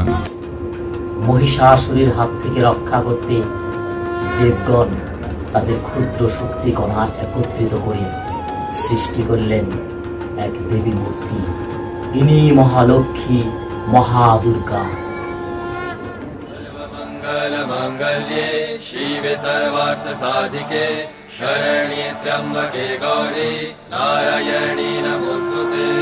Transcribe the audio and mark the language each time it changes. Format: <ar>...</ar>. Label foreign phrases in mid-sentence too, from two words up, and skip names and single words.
<bn>মহিষাসুরের হাত থেকে রক্ষা করতে দেবগণ তাদের ক্ষুদ্র শক্তি কণা একত্রিত করে সৃষ্টি করলেন এক দেবী মূর্তি। ইনি মহালক্ষ্মী, মহাদুর্গা।</bn> <sa>मंगल्ये शिवे सर्वार्थ साधिके शरण्ये त्र्यंबके गौरी नारायणी नमोस्तुते।</sa>